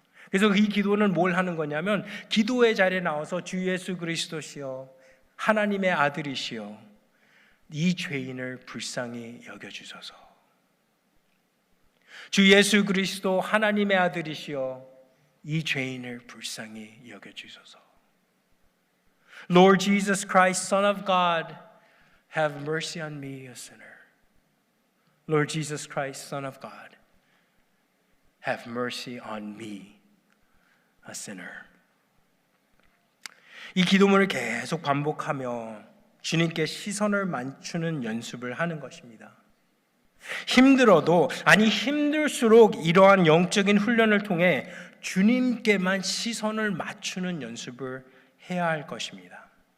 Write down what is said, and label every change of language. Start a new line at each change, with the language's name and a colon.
Korean: 그래서 이 기도는 뭘 하는 거냐면 기도의 자리에 나와서 주 예수 그리스도시여 하나님의 아들이시여 이 죄인을 불쌍히 여겨주소서. 주 예수 그리스도 하나님의 아들이시여 이 죄인을 불쌍히 여겨주소서.
English: Lord Jesus Christ, Son of God, have mercy on me, a sinner. Lord Jesus Christ, Son of God, have mercy on me, a sinner.
Korean: 이 기도문을 계속 반복하며 주님께 시선을 맞추는 연습을 하는 것입니다. 힘들어도 힘들수록 이러한 영적인 훈련을 통해 주님께만 시선을 맞추는 연습을 해야 할 것입니다.